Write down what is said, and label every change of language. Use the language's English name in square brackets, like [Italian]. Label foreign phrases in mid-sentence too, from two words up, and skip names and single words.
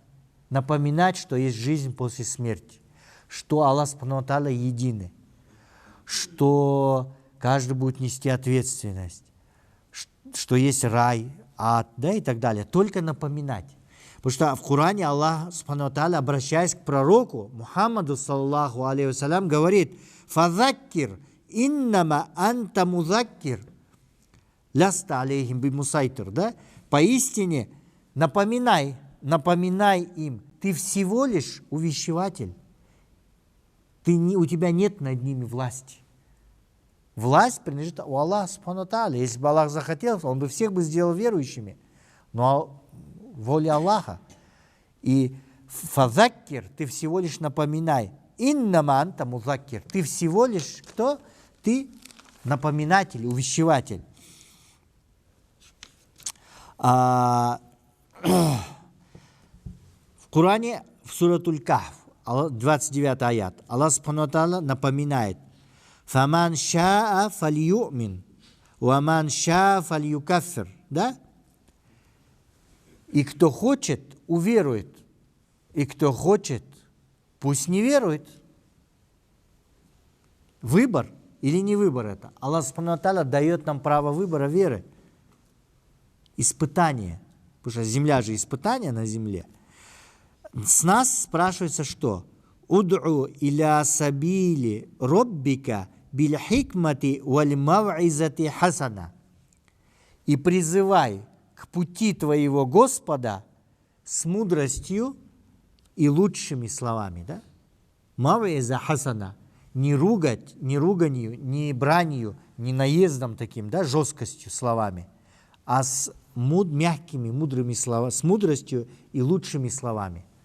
[Russian] Напоминать, что есть жизнь после смерти, что Аллах [Arabic] سبحانه وتعالى [Russian] единый, что каждый будет нести ответственность, что есть рай, ад, да, и так далее. Только напоминать. Потому что в Коране Аллах [Arabic] سبحانه وتعالى, [Russian] обращаясь к пророку Мухаммаду, [Arabic] صلى الله عليه وسلم, говорит: «فذكر إنما أنت مذكر لست عليهم بمسيطر», [Russian] да? Поистине напоминай им, ты всего лишь увещеватель, у тебя нет над ними власти. Власть принадлежит у Аллаха [Arabic] سبحانه تعالى. [Russian] Если бы Аллах захотел, Он бы всех бы сделал верующими. Но воля Аллаха. И фазаккир, ты всего лишь напоминай. [Arabic] إنما أنت مذكر. [Russian] Ты всего лишь кто? Ты напоминатель, увещеватель. В Коране, в суратуль Кахф, 29 аят, Аллах [Arabic] سبحانه وتعالى [Russian] напоминает: [Arabic] «فمن شاء فليؤمن ومن شاء فليكفر». [Russian] Да? И кто хочет, уверует. И кто хочет, пусть не верует. Выбор или не выбор это? Аллах [Arabic] سبحانه وتعالى [Russian] дает нам право выбора веры. Испытание. Потому что земля же испытание на земле. С нас спрашивается что? [Arabic] «ادع إلى سبيل ربك بالحكمة والموعظة حسنة». [Russian] И призывай к пути твоего Господа с мудростью и лучшими словами. [Arabic] Да? موعظة حسنة. [Russian] Не ругать, не руганью, не бранью, не наездом таким, да, жесткостью словами, а с мягкими, мудрыми словами, с мудростью и лучшими словами.